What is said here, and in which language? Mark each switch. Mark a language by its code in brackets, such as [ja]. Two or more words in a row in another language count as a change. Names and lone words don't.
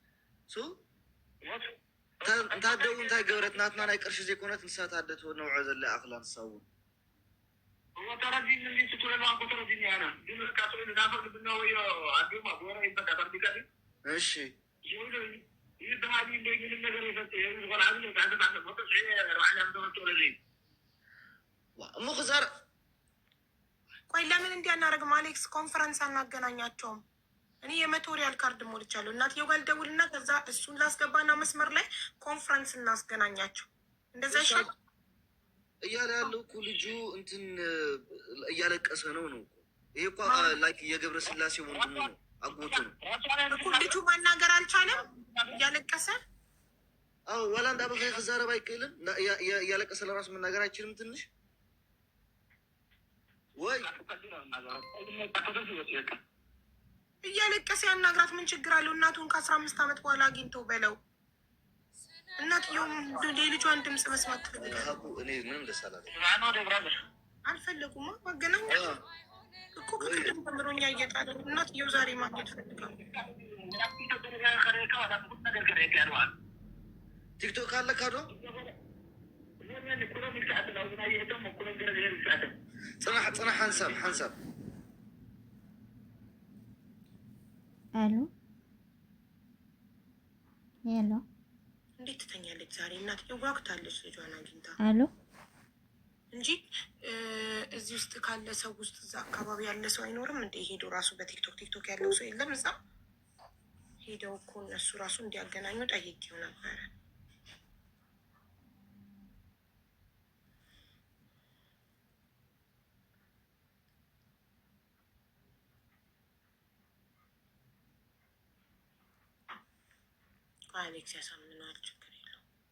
[ti] እንታደው እንታይ ገበረት ናትና ናይ ቅርሺ ዘይኮነት ንሳ ታደት ነውዖ ዘለ ኣክላ ንሳ እውን እሺ እሞ ክዛር [am] ቆይ ለምን እንዲያናረግም አሌክስ ኮንፈረንስ አናገናኛቸውም? እኔ የመቶ ሪያል ካርድ ሞልቻለሁ። እናትየው ጋር ልደውልና ከዛ እሱን ላስገባና መስመር ላይ ኮንፈረንስ እናስገናኛቸው። እንደዛ ይሻል እያለ ያለው እኮ ልጁ እንትን እያለቀሰ ነው ነው ይሄ እኮ ላይክ የገብረ ስላሴ ወንድሙ ነው አጎቱ ነው እኮ። ልጁ ማናገር አልቻለም እያለቀሰ። አዎ [ti] ዋላ እንዳበኸ ክዛረብ አይክልም። [am] እያለቀሰ ለራሱ መናገር አይችልም። ትንሽ ወይ እያለቀሰ ያናግራት። ምን ችግር አለው? እናቱን ከ15 ዓመት በኋላ አግኝተው በለው። እናትየውም የልጇን ድምፅ መስማት ትፈልጋለች። እኔ ምንም ደስ አላለ አልፈለጉማ ማገናኛ እኮ ከቅድም ጀምሮኛ እየጣለ እናትየው ዛሬ ማግኘት ፈልጋለሁ። [ti] ቲክቶክ አለ ካዶ ጽናሕ ሓንሳብ [am] አሎ ሄሎ፣ እንዴት ትተኛለች ዛሬ? እናትየው ጓጉታለች ልጇን አግኝታ። አሎ እንጂ እዚህ ውስጥ ካለ ሰው ውስጥ እዛ አካባቢ ያለ ሰው አይኖርም እንደ ሄዶ ራሱ በቲክቶክ ያለው ሰው የለም እዛ ሄደው እኮ እነሱ ራሱ እንዲያገናኙ ጠይቄው ነበረ። አሌክስ ያሳምነዋል፣ ችግር የለውም።